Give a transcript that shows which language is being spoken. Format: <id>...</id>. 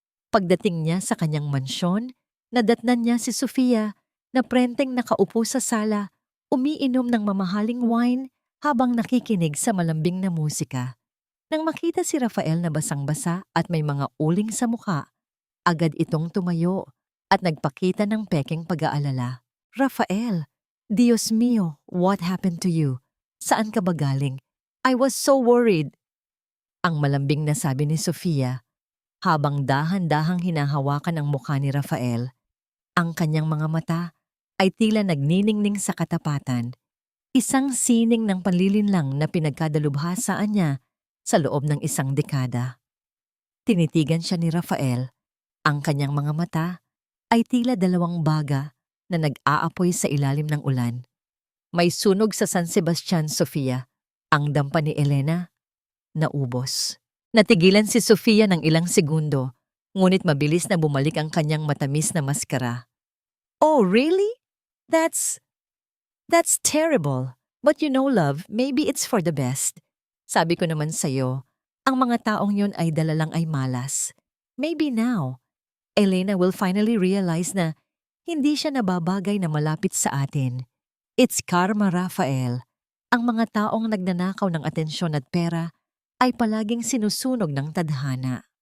<tl>Pagdating niya sa kanyang mansyon, nadatnan niya si Sofia na prenteng nakaupo sa sala, umiinom ng mamahaling wine habang nakikinig sa malambing na musika. Nang makita si Rafael na basang-basa at may mga uling sa mukha, agad itong tumayo at nagpakita ng pekeng pag-aalala.</tl> <en>Rafael, Diyos mio, what happened to you?</en> <tl>Saan ka ba galing?</tl> <en>I was so worried.</en> <tl>Ang malambing na sabi ni Sofia, habang dahan-dahang hinahawakan ang mukha ni Rafael. Ang kanyang mga mata ay tila nagniningning sa katapatan, isang sining ng panlilinlang na pinagkadalubhasaan niya sa loob ng isang dekada. Tinitigan siya ni Rafael, ang kanyang mga mata ay tila dalawang baga na nag-aapoy sa ilalim ng ulan. May sunog sa San Sebastian, Sofia. Ang dampa ni Elena, naubos. Natigilan si Sofia ng ilang segundo, ngunit mabilis na bumalik ang kanyang matamis na maskara.</tl> <en>Oh, really? That's terrible. But you know, love, maybe it's for the best.</en> <tl>Sabi ko naman sa'yo, ang mga taong yun ay dala lang ay malas.</tl> <en>Maybe now,</en> <tl>Elena</tl> <en>will finally realize</en> <tl>na hindi siya nababagay na malapit sa atin.</tl> <en>It's karma,</en> <tl>Rafael. Ang mga taong nagnanakaw ng atensyon at pera ay palaging sinusunog ng tadhana.</tl>